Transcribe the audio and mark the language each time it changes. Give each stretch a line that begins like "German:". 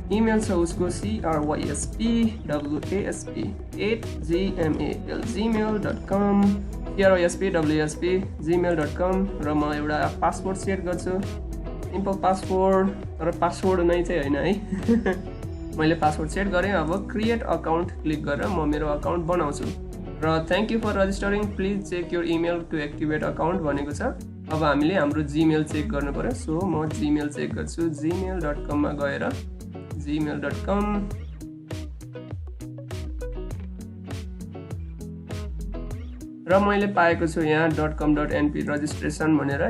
Nepali: Email छ उसको crysp@gmail.com crysp@gmail.com र म एउटा पासवर्ड सेट गर्छु। सिम्पल पासवर्ड, तर पासवर्ड नै चाहिँ हैन है। मैले पासवर्ड सेट गरेँ। अब क्रिएट अकाउन्ट क्लिक गरेर म मेरो अकाउन्ट बनाउँछु र
English: thank you for registering, please check your email to activate account
Nepali: भनेको छ। अब हामीले हाम्रो जीमेल चेक गर्नु पर्यो। सो म जीमेल चेक गर्छु। gmail.com मा गएर gmail.com र मैले पाएको छु यहाँ .com.np रजिस्ट्रेसन भनेर।